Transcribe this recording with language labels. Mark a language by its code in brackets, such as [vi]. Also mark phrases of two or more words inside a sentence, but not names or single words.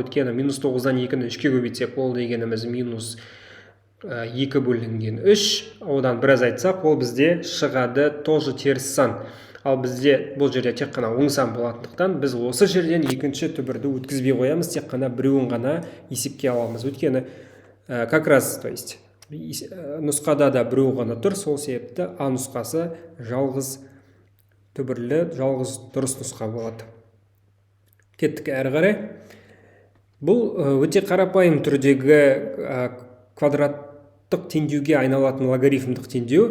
[kk] Өткені минус 9-дан 2-ні 3-ке көбейтсек, ол дегеніміз минус 2 бөлінген 3, одан біраз айтсақ, ол бізде шығады тоже теріс сан. Ал бізде бұл жерде тек қана оң сан болатындықтан, біз осы жерден екінші түбірді өткізбей қоямыз, тек қана біреуін ғана есепке аламыз. Өйткені [ru] как раз, то есть [kk] нұсқада да біреу ғана тұр, сол себепті А нұсқасы жалғыз түбірлі, жалғыз дұрыс нұсқа болады. Кеттік әрі қарай. Бұл өте қарапайым түрдегі квадраттық теңдеуге айналатын логарифмдік теңдеу.